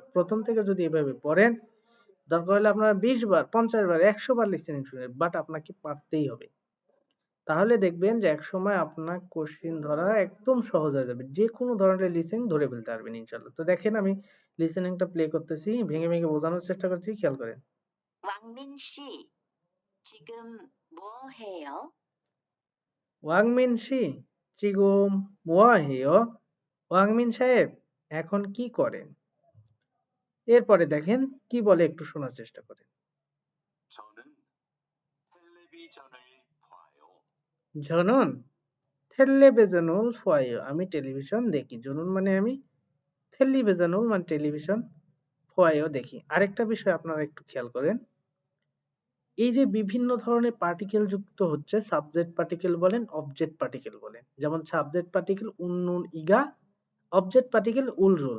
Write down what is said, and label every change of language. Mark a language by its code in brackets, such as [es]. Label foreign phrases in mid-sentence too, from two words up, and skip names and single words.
[bn] প্রথম থেকে যদি এভাবে পড়েন, দরকার হলে আপনারা 20 বার 50 বার 100 বার লিসেনিং শুনবেন, বাট আপনাকে পারতেই হবে। তাহলে দেখবেন যে একসময় আপনার কোশ্চিন ধরা একদম সহজ হয়ে যাবে, যে কোনো ধরনের লিসেনিং ধরে ফেলতে পারবেন ইনশাল্লাহ। তো দেখেন আমি লিসেনিংটা প্লে করতেছি, ভেঙে ভেঙে বোঝানোর চেষ্টা করছি, খেয়াল করেন। [ko] 왕민 씨, 지금 뭐 해요? 왕민 씨 지금 뭐 해요, [bn] ওয়াংমিন সাহেব এখন কি করেন। এরপরে দেখেন কি বলে, একটু শোনার চেষ্টা করেন। [ko] 저는 텔레비전을 봐요. জনন 텔레비전을 봐요, [bn] আমি টেলিভিশন দেখি। জনুন মানে আমি, 텔레비전을 মানে টেলিভিশন, 봐요 দেখি। আরেকটা বিষয় আপনারা একটু খেয়াল করেন, এই যে বিভিন্ন ধরনের পার্টিকেল যুক্ত হচ্ছে, সাবজেক্ট পার্টিকেল বলেন, অবজেক্ট পার্টিকেল বলেন। যেমন সাবজেক্ট পার্টিকেল উন্নুন ইগা, অবজেক্ট পার্টিকেল উলরুল।